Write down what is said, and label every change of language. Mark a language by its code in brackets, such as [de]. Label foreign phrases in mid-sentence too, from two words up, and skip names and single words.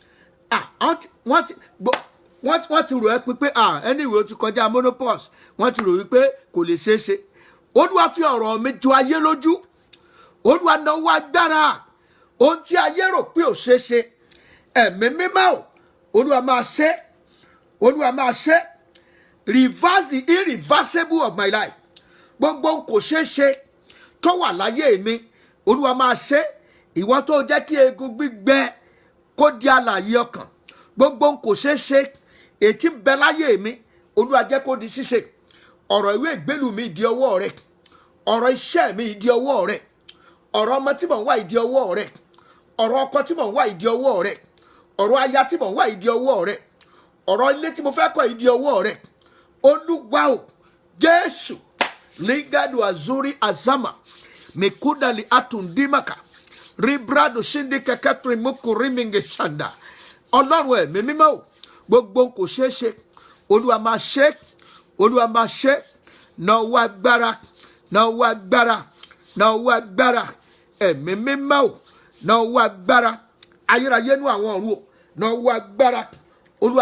[yo] wọ́n ti rò ẹ́ pé anyway ó ti kọjá monopause wọ́n ti rò wípé kò lè ṣeé ṣe olúwa fi ọ̀rọ̀ mi jọ ayé lójú olúwa náwó agbára ohun tí ayé rò pé ò ṣeé ṣe ẹ̀mí mímọ́ o olúwa máa ṣe olúwa máa ṣe [en] reverse the irreversible of my life [yo] gbogbo kò ṣeé ṣe tó wà láyé mi olúwa máa ṣe ìwọ tó jẹ́ kí egun gbígbẹ kó di alààyè ọkàn gbogbo kò ṣeé ṣe ètí ń bẹ láyé mi olúwa jẹ́ kó di ṣíṣe ọ̀rọ̀ ìwé ìgbélú mi di ọwọ́ rẹ ọ̀rọ̀ iṣẹ́ mi di ọwọ́ rẹ ọ̀rọ̀ ọmọ tí mò ń wá ìdí ọwọ́ rẹ ọ̀rọ̀ ọkọ tí mò ń wá ìdí ọwọ́ rẹ ọ̀rọ̀ aya tí mò ń wá ìdí ọwọ́ rẹ ọ̀rọ̀ ilé tí mo fẹ́ kọ́ ìdí ọwọ́ rẹ olúwa o jésù ligadu azuri azama mekudali atundimaka ribrado shindi kakatri mukuriminge shanda ọlọ́run ẹ̀mí mímọ́ o gbogbo kò ṣeé ṣe olúwa máa ṣe olúwa máa ṣe náwó agbára náwó agbára náwó agbára ẹ̀mí mímọ́ o náwó agbára ayérayé nú àwọn ọ̀run o náwó agbára olúwa